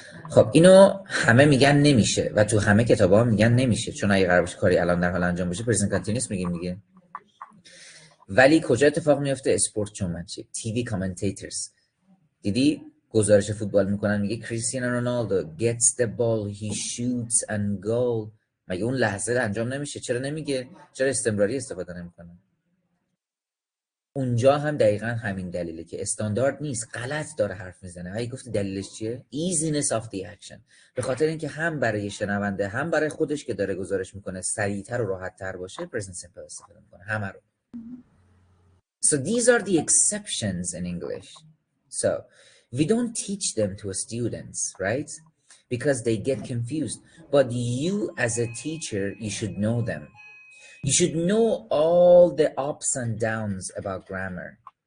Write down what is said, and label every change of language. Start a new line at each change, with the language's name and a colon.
Persian: خب اینو همه میگن نمیشه و تو همه کتابا هم میگن نمیشه، چون اگه قرار باشه کاری الان در حال انجام باشه پرزنت کانتینیوس میگیم دیگه. ولی کجا اتفاق میفته؟
English: Sport championship, TV commentators.
Persian: دیدی گزارش فوتبال میکنن میگه کریستیانو رونالدو
English: gets the ball he shoots and goal.
Persian: مگه اون لحظه انجام نمیشه؟ چرا نمیگه؟ چرا استمراری استفاده نمیکنه؟ اونجا هم دقیقا همین دلیله که استاندارد نیست، غلط داره حرف میزنه. هی گفتی دلیلش چیه؟
English: easiness of the action.
Persian: به خاطر اینکه هم برای شنونده هم برای خودش که داره گزارش میکنه سریعتر و راحت‌تر باشه present simple استفاده میکنه همه رو.
English: So these are the exceptions in English. So we don't teach them to students, right? Because they get confused. But you as a teacher, you should know them. You should know all the ups and downs about grammar.